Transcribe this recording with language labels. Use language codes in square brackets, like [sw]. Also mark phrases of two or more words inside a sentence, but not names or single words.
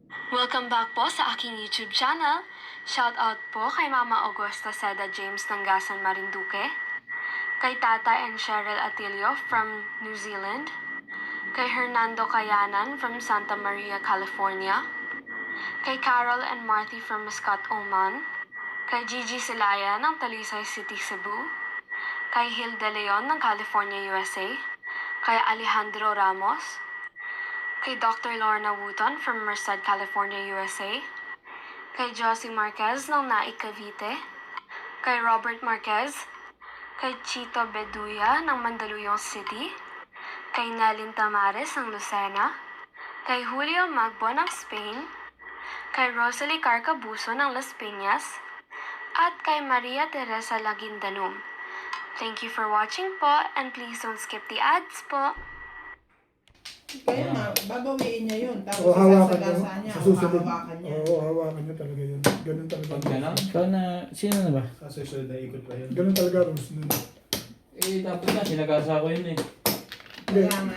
[en] Welcome back [tl] po sa aking YouTube channel. Shout out po kay Mama Augusta Seda James ng Gasan Marinduque, kay Tata and Cheryl Atilio from New Zealand, kay Hernando Cayanan from Santa Maria, California, kay Carol and Marty from Muscat, Oman, kay Gigi Silaya ng Talisay City, Cebu, kay Hilda Leon ng California, USA, kay Alejandro Ramos, kay Dr. Lorna Wooton from Merced, California, USA, kay Josie Marquez ng Naik, Cavite, kay Robert Marquez, kay Chito Beduya ng Mandaluyong City, kay Nelin Tamares ng Lucena, kay Julio Magbo ng Spain, kay Rosalie Carcabuso ng Las Piñas, at kay Maria Teresa Laguindanum. [en] Thank you for watching po, and please don't skip the ads po. [tl] Kaya nga, babawiin niya yun. Tapos hawakan sasagasa niya, sa susunod. hawakan niya. Oo, hawakan niya talaga yun. Ganun talaga. Pag gano'n? Ikaw na, sino na ba? Sa susunod na ikot pa yun. Ganun talaga rules nun. Eh, dapat nga, sinagasa ko yun eh. Kaya nga.